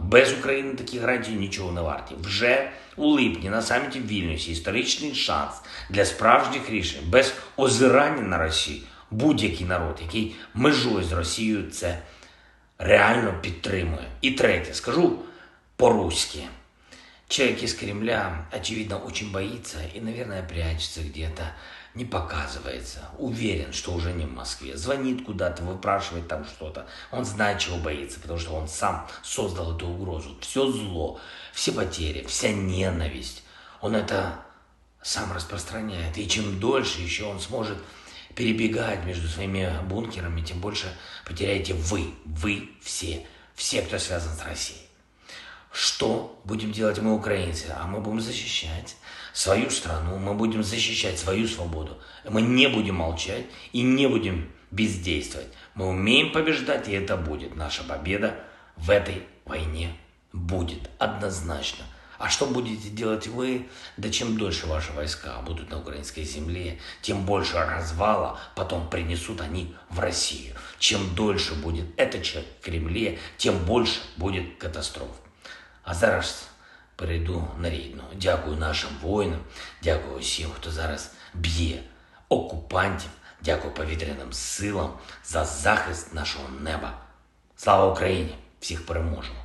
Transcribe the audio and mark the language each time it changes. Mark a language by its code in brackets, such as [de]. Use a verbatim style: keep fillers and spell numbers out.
[uk] Без України такі гарантії нічого не варті. Вже у липні на саміті в Вільнюсі історичний шанс для справжніх рішень. Без озирання на Росію будь-який народ, який межує з Росією, це реально підтримує. І третє, [ru] скажу по-русски. Человек из Кремля, очевидно, очень боится и, наверное, прячется где-то, не показывается. Уверен, что уже не в Москве. Звонит куда-то, выпрашивает там что-то. Он знает, чего боится, потому что он сам создал эту угрозу. Все зло, все потери, вся ненависть. Он это сам распространяет. И чем дольше еще он сможет перебегать между своими бункерами, тем больше потеряете вы. Вы все. Все, кто связан с Россией. Что будем делать мы, украинцы? А мы будем защищать свою страну, мы будем защищать свою свободу. Мы не будем молчать и не будем бездействовать. Мы умеем побеждать, и это будет. Наша победа в этой войне будет однозначно. А что будете делать вы? Да чем дольше ваши войска будут на украинской земле, тем больше развала потом принесут они в Россию. Чем дольше будет этот человек в Кремле, тем больше будет катастроф. [uk] А зараз перейду на рідну. Дякую нашим воїнам, дякую усім, хто зараз б'є окупантів, дякую повітряним силам за захист нашого неба. Слава Україні! Всіх переможемо!